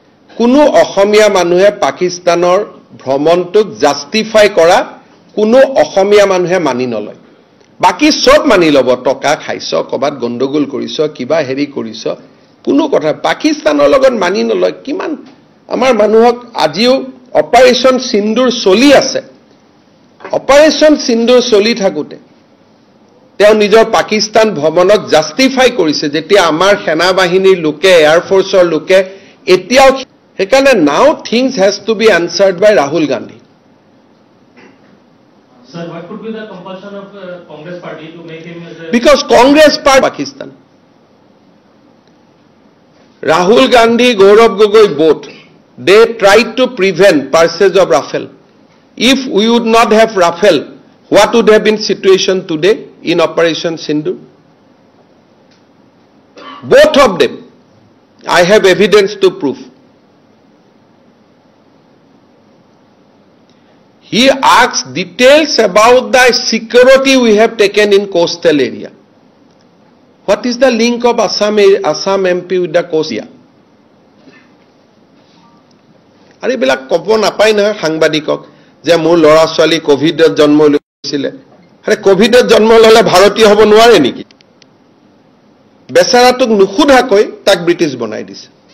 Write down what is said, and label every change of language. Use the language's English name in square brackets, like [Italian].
[Assamese] কোনো অসমীয়া মানুহে পাকিস্তানৰ ভ্ৰমণটোক জাস্টিফাই কৰা কোনো অসমীয়া মানুহে মানি নলয় বাকি সব মানি লব টকা খাইছ কবাত গণ্ডগোল কৰিছ কিবা হেৰি কৰিছ কোনো কথা পাকিস্তানৰ লগত মানি নলয় কিমান আমাৰ মানুহক আজিও অপাৰেশন সিন্দুৰ চলি আছে অপাৰেশন সিন্দুৰ চলি থাকোতে তেওঁ নিজৰ পাকিস্তান ভ্ৰমণক জাস্টিফাই কৰিছে যেতিয়া আমাৰ সেনা বাহিনীৰ লোকে এয়াৰ ফোৰ্সৰ লোকে এতিয়াও হেকানে [English] Now things has to be answered by Rahul Gandhi Sir, what could be the compulsion of Congress party to make him as a... Because Congress party Pakistan. Rahul Gandhi, Gaurav Gogoi both, they tried to prevent purchase of Rafale. If we would not have Rafale, what would have been situation today in Operation Sindoor? Both of them. I have evidence to prove. He asks details about the security we have taken in coastal area. What is the link of Assam MP with the coast area? [Assamese] Are bilak kobo napai na সাংবাদিকক যে মোৰ ল'ৰা ছোৱালী কোভিডত জন্ম লৈছিলে আৰে কোভিডত জন্ম ললে ভাৰতীয় হ'ব নোৱাৰে নেকি বেচাৰাটোক নুখুধাকৈ তাক ব্ৰিটিছ বনাই দিছে